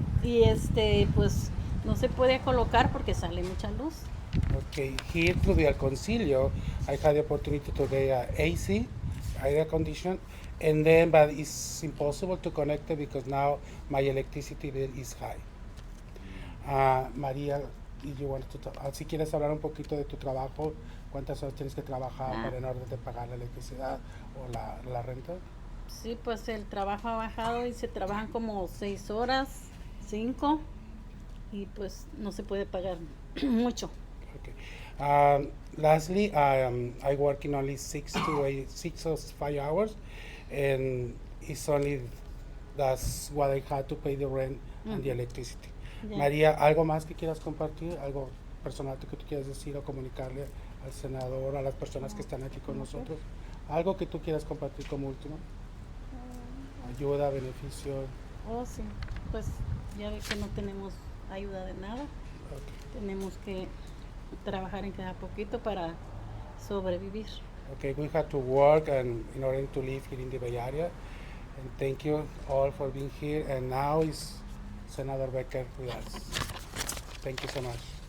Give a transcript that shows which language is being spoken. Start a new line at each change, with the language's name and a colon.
Spanish: Y pues no se puede colocar porque sale mucha luz.
English: Okay, here through the El Concilio, I had the opportunity to get AC, air condition, and then, but it's impossible to connect it because now my electricity bill is high. María, you wanted to talk,
Spanish: si quieres hablar un poquito de tu trabajo, cuántas horas tienes que trabajar para en orden de pagar la electricidad o la renta. Sí, pues el trabajo ha bajado y se trabajan como 6 horas, 5, y pues no se puede pagar mucho.
English: Okay. Lastly, I work in only 6 or 5 hours, and it's only that's what I had to pay the rent and the electricity. Yeah.
Spanish: María, ¿algo más que quieras compartir? ¿Algo personal que tú quieras decir o comunicarle al senador, a las personas que están aquí con nosotros? ¿Algo que tú quieras compartir como último? Ayuda, beneficio. Oh, sí, pues ya ve que no tenemos ayuda de nada. Tenemos que trabajar en cada poquito para sobrevivir.
English: Okay, we had to work and in order to live here in the Bay Area. And thank you all for being here. And now is Senator Becker with us. Thank you so much.